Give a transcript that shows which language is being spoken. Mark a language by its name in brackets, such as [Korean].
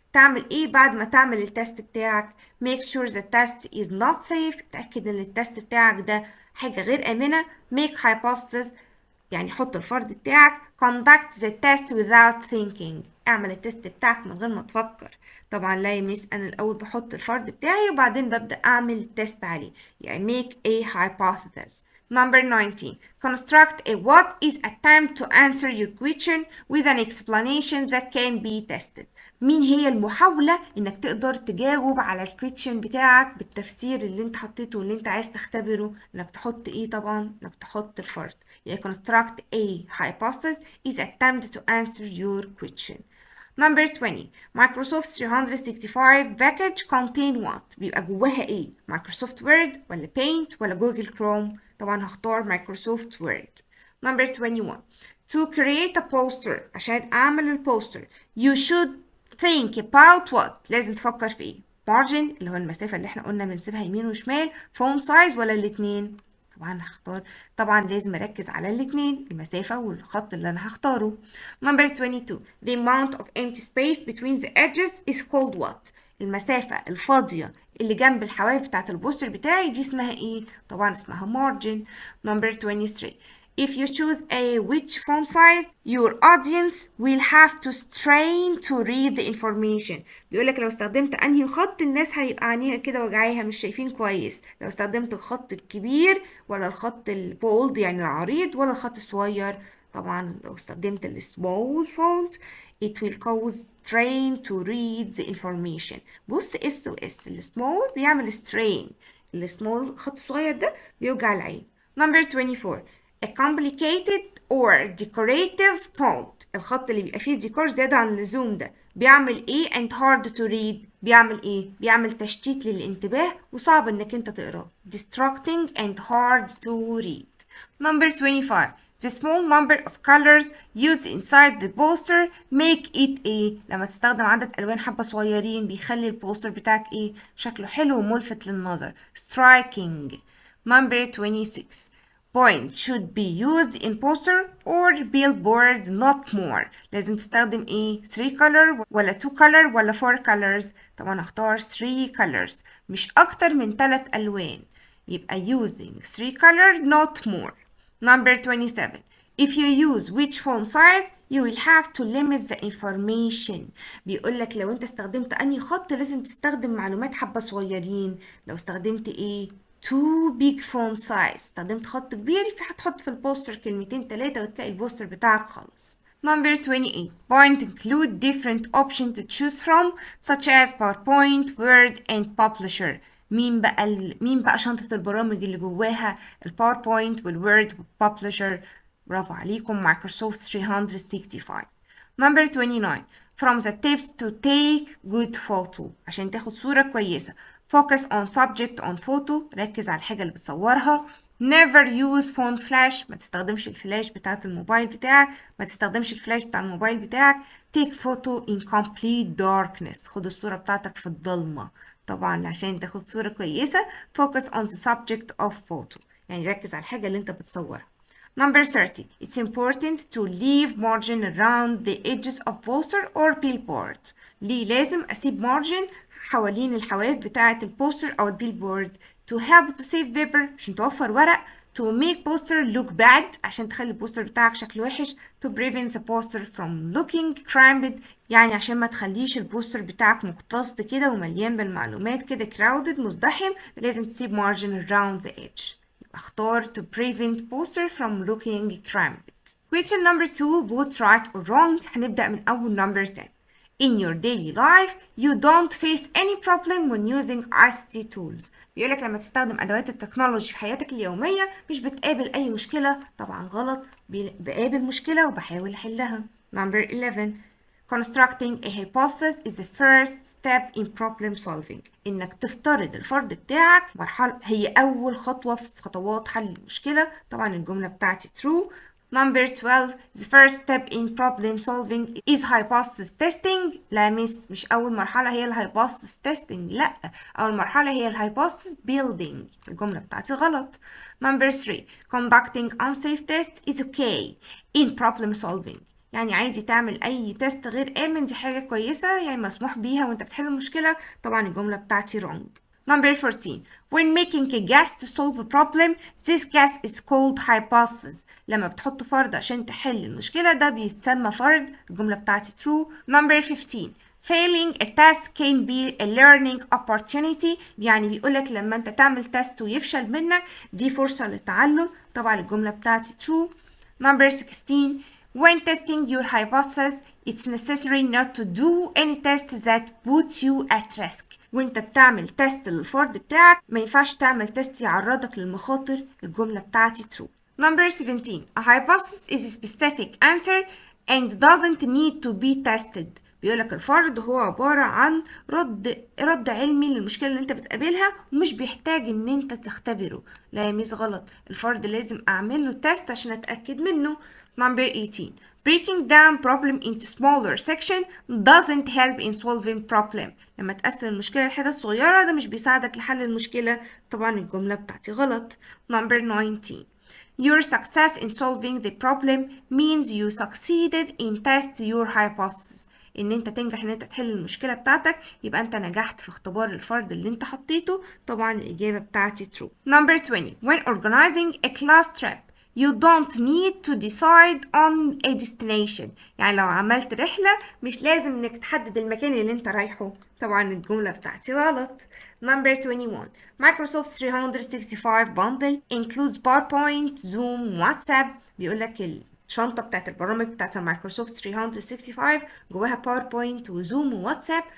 [Arabic] تعمل ايه بعد ما تعمل التست بتاعك؟ [English] make sure the test is not safe، [Arabic] اتأكد ان التست بتاعك ده حاجة غير آمنة. [English] make hypothesis، [Arabic] يعني حط الفرض بتاعك. [English] conduct the test without thinking، [Arabic] اعمل التست بتاعك من غير ما تفكر. طبعا لا يميس، انا الاول بحط الفرض بتاعي وبعدين ببدأ اعمل التست عليه، يعني [English] make a hypothesis. Number 19. Construct a what is attempt to answer your question with an explanation that can be tested. [Arabic] مين هي المحاولة انك تقدر تجاوب على الكويتشن بتاعك بالتفسير اللي انت حطيته واللي انت عايز تختبره؟ انك تحط ايه؟ طبعا انك تحط الفرض. يعني [English] construct a hypothesis is attempt to answer your question. Number 20. Microsoft 365 package contain what؟ [Arabic] بيبقى جواها ايه؟ [English] Microsoft Word [Arabic] ولا [English] Paint [Arabic] ولا [English] Google Chrome؟ [Arabic] طبعا هختار [English] Microsoft Word. Number 21. To create a poster، [Arabic] عشان اعمل البوستر [English] you should think about what؟ [Arabic] لازم تفكر في ايه؟ margin اللي هو المسافة اللي احنا قلنا بنسيبها يمين وشمال، [English] font size [Arabic] ولا الاتنين؟ طبعا هختار، طبعا لازم اركز على الاتنين، المسافة والخط اللي انا هختاره. [English] Number 22. The amount of empty space between the edges is called what؟ [Arabic] المسافة الفاضية اللي جنب الحواف بتاعت البوستر بتاعي دي اسمها ايه؟ طبعا اسمها [English] margin. Number 23. If you choose a which font size your audience will have to strain to read the information. [Arabic] بيقولك لو استخدمت انهي خط الناس هيبقى عينيها كده وجعاها مش شايفين كويس، لو استخدمت الخط الكبير ولا الخط البولد يعني العريض ولا الخط الصغير. طبعا لو استخدمت ال [English] small font it will cause strain to read the information. [Arabic] بص اس و اس، ال [English] small [Arabic] بيعمل strain، ال small الخط الصغير ده بيوجع العين. [English] Number 24. A complicated or decorative font، [Arabic] الخط اللي بيبقى فيه ديكور زيادة عن اللزوم ده بيعمل ايه [English] and hard to read؟ [Arabic] بيعمل ايه؟ بيعمل تشتيت للانتباه وصعب انك انت تقراه. [English] distracting and hard to read. Number 25. The small number of colors used inside the poster make it [Arabic] ايه؟ لما تستخدم عدد ألوان حبة صغيرين بيخلي البوستر بتاعك ايه؟ شكله حلو وملفت للنظر. [English] striking. Number 26. Point should be used in poster or billboard not more. [Arabic] لازم تستخدم ايه؟ [English] 3 color [Arabic] ولا [English] 2 color [Arabic] ولا [English] 4 colors؟ [Arabic] طبعا اختار [English] 3 colors، [Arabic] مش اكتر من 3 الوان، يبقى [English] using 3 color not more. Number 27. If you use which font size you will have to limit the information. [Arabic] بيقولك لو انت استخدمت انهي خط لازم تستخدم معلومات حبة صغيرين. لو استخدمت ايه؟ [English] too big font size، [Arabic] استخدمت خط كبير هتحط في البوستر كلمتين 3 وتلاقي البوستر بتاعك خلص. [English] Number 28. Point include different options to choose from such as PowerPoint, Word and Publisher. [Arabic] مين بقى شنطة البرامج اللي جواها الباوربوينت والوورد والببلشر؟ برافو عليكم، مايكروسوفت 365. [English] Number 29. From the tips to take good photo، [Arabic] عشان تاخد صورة كويسة. [English] Focus on subject on photo، [Arabic] ركز على الحاجة اللي بتصورها. [English] Never use phone flash، [Arabic] ما تستخدمش الفلاش بتاعت الموبايل بتاعك، ما تستخدمش الفلاش بتاع الموبايل بتاعك. [English] Take photo in complete darkness، [Arabic] خد الصورة بتاعتك في الضلمة. طبعا عشان تاخد صورة كويسة [English] focus on the subject of photo، [Arabic] يعني ركز على الحاجة اللي انت بتصورها. [English] Number 30. It's important to leave margin around the edges of poster or billboard. [Arabic] ليه لازم أسيب margin حوالين الحواف بتاعة البوستر أو البيلبورد؟ [English] to help to save paper، [Arabic] عشان توفر ورق. [English] to make poster look bad، [Arabic] عشان تخلي البوستر بتاعك شكله وحش. [English] to prevent the poster from looking cramped، [Arabic] يعني عشان ما تخليش البوستر بتاعك مكتظ كده ومليان بالمعلومات كده [English] crowded [Arabic] مزدحم، لازم تسيب [English] margin around the edge. [Arabic] اختار [English] to prevent poster from looking cramped. Question number 2 both right or wrong. [Arabic] هنبدأ من أول [English] number 10. In your daily life you don't face any problem when using ICT tools. [Arabic] بيقولك لما تستخدم أدوات التكنولوجي في حياتك اليومية مش بتقابل أي مشكلة. طبعا غلط، بقابل مشكلة وبحاول أحلها. [English] Number 11. Constructing a hypothesis is the first step in problem solving. [Arabic] إنك تفترض الفرض بتاعك مرحلة هي أول خطوة في خطوات حل المشكلة. طبعا الجملة بتاعتي [English] true. Number 12. The first step in problem solving is hypothesis testing. [Arabic] لا مش أول مرحلة هي ال [English] hypothesis testing، [Arabic] لأ، أول مرحلة هي ال [English] hypothesis building. [Arabic] الجملة بتاعتي غلط. [English] Number 3. Conducting unsafe tests is okay in problem solving. [Arabic] يعني عادي تعمل اي تيست غير آمن، دي حاجة كويسة يعني مسموح بيها وانت بتحل المشكلة. طبعا الجملة بتاعتي [English] wrong. Number 14. When making a guess to solve a problem, this guess is called hypothesis. [Arabic] لما بتحط فرض عشان تحل المشكلة ده بيتسمى فرض. الجملة بتاعتي [English] true. Number 15. Failing a test can be a learning opportunity. [Arabic] يعني بيقولك لما انت تعمل تest ويفشل منك دي فرصة للتعلم. طبعا الجملة بتاعتي [English] true. Number 16. When testing your hypothesis, it's necessary not to do any tests that put you at risk. [Arabic] وانت بتعمل تيست للفرد بتاعك ما ينفعش تعمل تيست يعرضك للمخاطر. الجملة بتاعتي [English] true. Number 17. A hypothesis is a specific answer and doesn't need to be tested. [Arabic] بيقولك الفرض هو عبارة عن رد علمي للمشكلة اللي انت بتقابلها ومش بيحتاج ان انت تختبره. لا يا ميس غلط، الفرض لازم اعمل له تيست عشان اتأكد منه. [English] Number 18. Breaking down problem into smaller section doesn't help in solving problem. [Arabic] لما تقسم المشكلة لحتت صغيرة ده مش بيساعدك لحل المشكلة. طبعا الجملة بتاعتي غلط. [English] Number 19. Your success in solving the problem means you succeeded in test your hypothesis. [Arabic] ان انت تنجح ان انت تحل المشكلة بتاعتك يبقى انت نجحت في اختبار الفرض اللي انت حطيته. طبعا الاجابة بتاعتي [English] true. Number 20. When organizing a class trip, you don't need to decide on a destination. [Arabic] يعني لو عملت رحلة مش لازم انك تحدد المكان اللي انت رايحه. طبعا الجملة بتاعتي غلط. [English] Number 21. Microsoft 365 bundle includes PowerPoint, Zoom, WhatsApp. [Arabic] بيقولك الشنطة بتاعت البرامج بتاعت مايكروسوفت 365 جواها باوربوينت وزوم وواتساب.